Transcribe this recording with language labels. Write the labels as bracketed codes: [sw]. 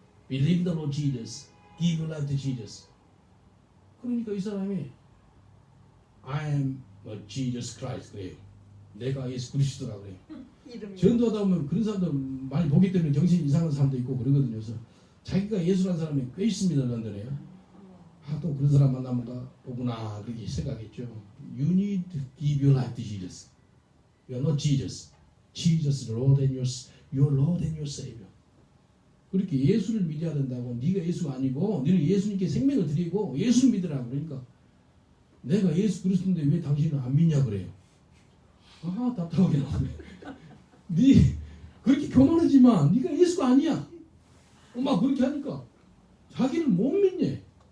[en] Believe the Lord Jesus, give your life to Jesus. [ko] 그러니까 이 사람이 [en] I am Jesus Christ [ko] 그래요. 내가 예수 그리스도라 그래요. 전도하다 보면 그런 사람들 많이 보기 때문에 정신 이상한 사람도 있고 그러거든요. 그래서 자기가 예수라는 사람이 꽤 있습니다. 런던에. 또 그런 사람 만나면 보구나 그렇게 생각했죠. [en] You need to give your life to Jesus. You are not Jesus. Jesus is Lord and your Lord and your Savior. [ko] 그렇게 예수를 믿어야 된다고. 네가 예수가 아니고 너는 예수님께 생명을 드리고 예수를 믿으라. 그러니까 내가 예수 그리스도인데 왜 당신은 안 믿냐 그래요. 답답하게 나오네. 네 그렇게 교만하지 마. 네가 예수가 아니야. 막 그렇게 하니까 자기를 못 믿네.